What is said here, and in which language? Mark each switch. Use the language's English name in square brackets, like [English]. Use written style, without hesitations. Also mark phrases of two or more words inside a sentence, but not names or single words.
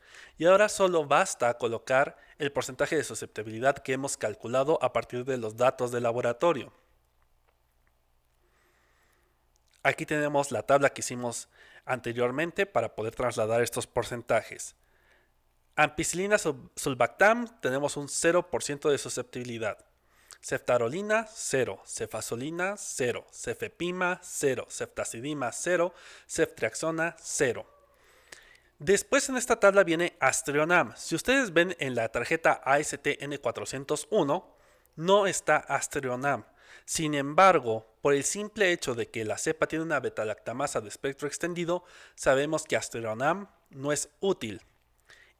[Spanish] Y ahora solo basta colocar el porcentaje de susceptibilidad que hemos calculado a partir de los datos del laboratorio. Aquí tenemos la tabla que hicimos anteriormente para poder trasladar estos porcentajes. Ampicilina sulbactam tenemos un 0% de susceptibilidad. Ceftarolina 0, cefazolina 0, cefepima 0, ceftazidima 0, ceftriaxona 0. Después en esta tabla viene Astrionam. Si ustedes ven en la tarjeta ASTN 401, no está Astrionam. Sin embargo, por el simple hecho de que la cepa tiene una beta-lactamasa de espectro extendido, sabemos que Astrionam no es útil.